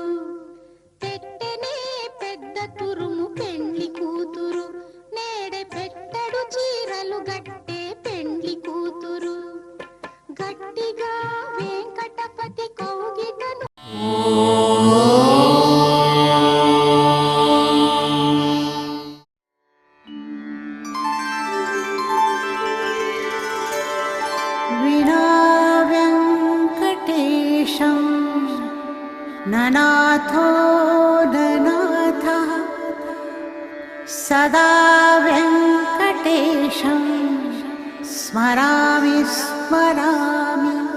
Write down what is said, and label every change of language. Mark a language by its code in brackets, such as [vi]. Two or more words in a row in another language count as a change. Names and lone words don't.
[te] పెట్టనే పెద్ద తురుము పెండ్లి కూతురు, నేడే పెట్టడు చీరలు గట్టే పెండ్లి కూతురు. గట్టిగా వెంకటపతి కౌగిటను [sa] विना वेङ्कटेशं ननाथो ननाथः सदा वेङ्कटेशं स्मरामि स्मरामि.